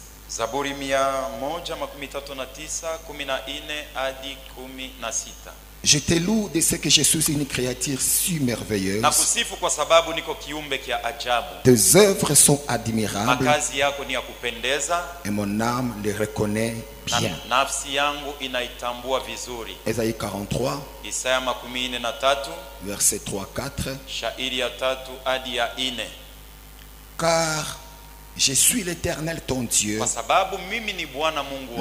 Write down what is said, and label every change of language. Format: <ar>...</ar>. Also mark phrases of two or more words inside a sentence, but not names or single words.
<sw>Zaburi 139 14 hadi 16.</sw> <fr>Je te loue de ce que je suis une créature si merveilleuse.</fr> <sw>Nakusifu kwa sababu niko kiumbe kia ajabu.</sw> <fr>Tes œuvres sont admirables</fr> <sw>Makazi yako ni ya kupendeza</sw> <fr>et mon âme les reconnaît</fr> <sw>na</sw> <fr>bien.</fr> <sw>nafsi yangu inaitambua vizuri.</sw> <fr>Ésaïe 43,</fr> <sw>Isaya 43</sw> <fr>verset 3-4.</fr> <sw>shairi ya 3 hadi ya 4.</sw> <fr>Car Je suis l'Éternel ton Dieu,</fr> <sw>kwa sababu mimi ni Bwana Mungu</sw>